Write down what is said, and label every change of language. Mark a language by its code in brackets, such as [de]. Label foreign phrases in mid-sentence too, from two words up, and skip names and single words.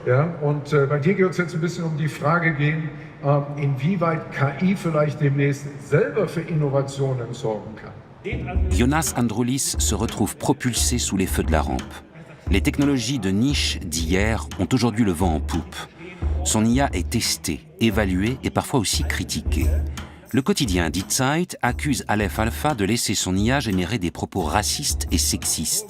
[de] Ja? Und bei dir wird es jetzt ein bisschen die Frage gehen, inwieweit KI vielleicht demnächst selber für Innovationen sorgen kann. [fr] Jonas Androulis se retrouve propulsé sous les feux de la rampe. Les technologies de niche d'hier ont aujourd'hui le vent en poupe. Son IA est testée, évaluée et parfois aussi critiquée. Le quotidien Die Zeit accuse Aleph Alpha de laisser son IA générer des propos racistes et sexistes.